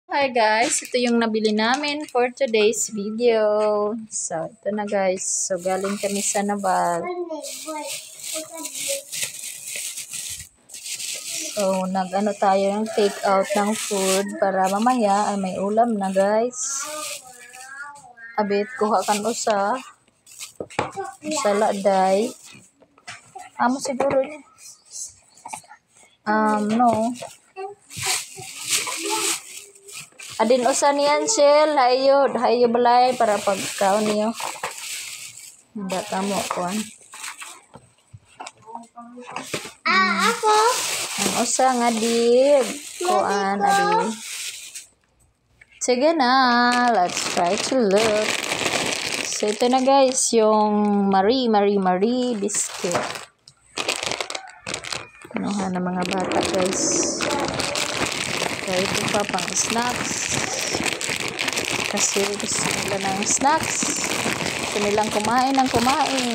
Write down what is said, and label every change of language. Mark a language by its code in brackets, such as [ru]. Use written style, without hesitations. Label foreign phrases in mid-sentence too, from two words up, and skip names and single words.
[tl] Hi guys, ito yung nabili namin [en] for today's video. [tl] So, ito na guys. So, galing kami sa Naval. So, nag-ano tayo ng [en] take out [tl] ng food para mamaya ay may ulam na guys. [war] Abit, kuha kan usa. Saladay. Amo siguro niya. No. Adin usa niyan Shell, hayo balay para pagkaon niyo. Hindi kamo kuan. Ako. Ang usa nga di kuan adi. Sige na, [en] let's try to look. [tl] So ito na guys, yung Marie biscuit. Kinuha ng mga bata guys. So ito pa pang snacks. Kasi gusto nila ng snacks. Gusto nilang kumain ng kumain.